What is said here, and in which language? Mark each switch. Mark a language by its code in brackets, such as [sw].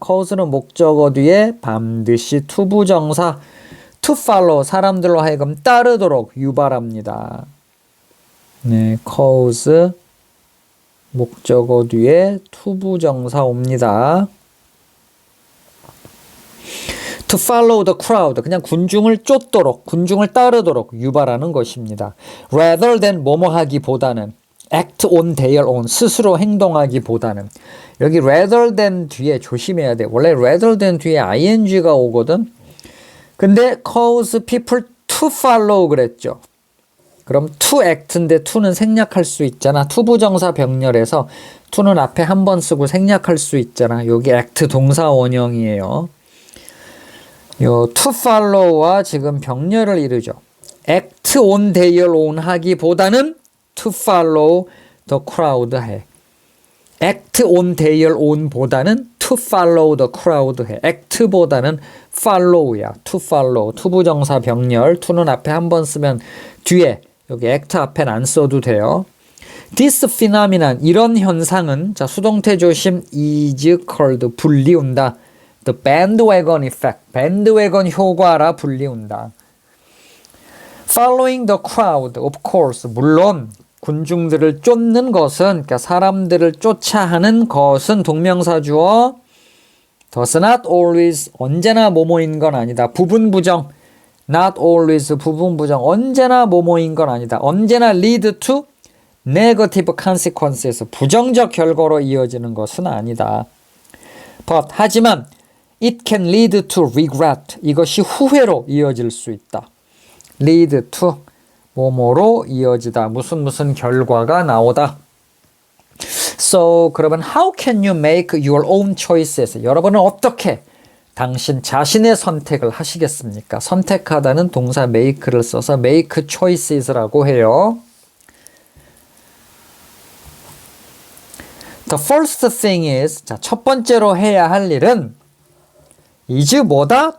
[ko] cause는 목적어 뒤에 반드시 투부정사, to follow, 사람들로 하여금 따르도록 유발합니다. 네, cause, 목적어 뒤에 투부정사 옵니다. [en] To follow the crowd, [ko] 그냥 군중을 쫓도록, 군중을 따르도록 유발하는 것입니다. Rather than 뭐뭐 하기보다는, [en] act on their own, [ko] 스스로 행동하기보다는. 여기 rather than 뒤에 조심해야 돼. 원래 rather than 뒤에 ing가 오거든. 근데 cause people to follow 그랬죠. 그럼 to act인데 to는 생략할 수 있잖아. 투부정사 병렬에서 to는 앞에 한 번 쓰고 생략할 수 있잖아. 여기 act 동사 원형이에요. 요 to follow와 지금 병렬을 이루죠. [en] act on their own [ko] 하기보다는 [en] to follow the crowd 해. act on their own 보다는 to follow the crowd 해. [ko] act보다는 follow야. to follow. 투부정사 병렬. to는 앞에 한 번 쓰면 뒤에 여기 act 앞엔 안 써도 돼요. This phenomenon, 이런 현상은, 자, 수동태 조심, is called, 불리운다. [en] The bandwagon effect, bandwagon 효과라 불리운다. [ko] Following the crowd, of course, 물론, 군중들을 쫓는 것은, 그러니까 사람들을 쫓아하는 것은 동명사 주어, does not always, 언제나 뭐뭐인 건 아니다. 부분 부정. Not always 부분 부정 언제나 뭐뭐인 건 아니다. 언제나 [en] lead to negative consequences [ko] 부정적 결과로 이어지는 것은 아니다. [en] But 하지만 it can lead to regret [ko] 이것이 후회로 이어질 수 있다. lead to 뭐뭐로 이어지다. 무슨 결과가 나오다. [en] So [ko] 그러면 [en] how can you make your own choices? [ko] 여러분은 어떻게 당신 자신의 선택을 하시겠습니까? 선택하다는 동사 make를 써서 make choices라고 해요. The first thing is, 자, 첫 번째로 해야 할 일은 is 뭐다?